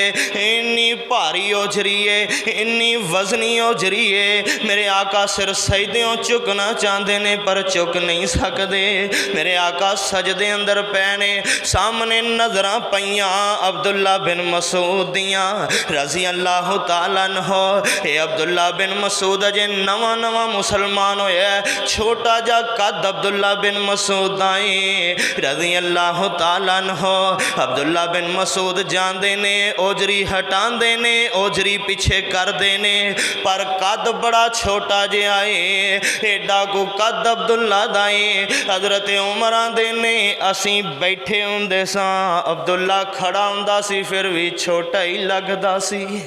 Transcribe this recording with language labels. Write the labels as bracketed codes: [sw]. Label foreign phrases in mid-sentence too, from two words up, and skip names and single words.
[pa] اینی بھاری اوجھری ہے، اینی وزنی اوجھری ہے. میرے آقا سر سجدوں جھکنا چاہندے نے پر جھک نہیں سکدے. میرے آقا سجدے اندر پئے نے، سامنے نظر پئیاں عبداللہ بن مسعود دیاں [ar] رضي الله تعالى عنه. [pa] عبداللہ بن مسعود اجے نواں نواں مسلمان ہویا، چھوٹا جیہا قد عبداللہ بن مسعود آئے [ar] رضي الله تعالى عنه. [pa] عبداللہ بن مسعود جاندے نے، اوجھری ہٹاندے نے، اوجھری پچھے کردے نے، پر قد بڑا چھوٹا جیہا ہے. ایڈا کو قد عبداللہ دا ہے۔ حضرت عمر آندے نے اسی بیٹھے ہوندے ساں، عبداللہ کھڑا ہوندا سی فیر وی چھوٹا ہی لگدا سی.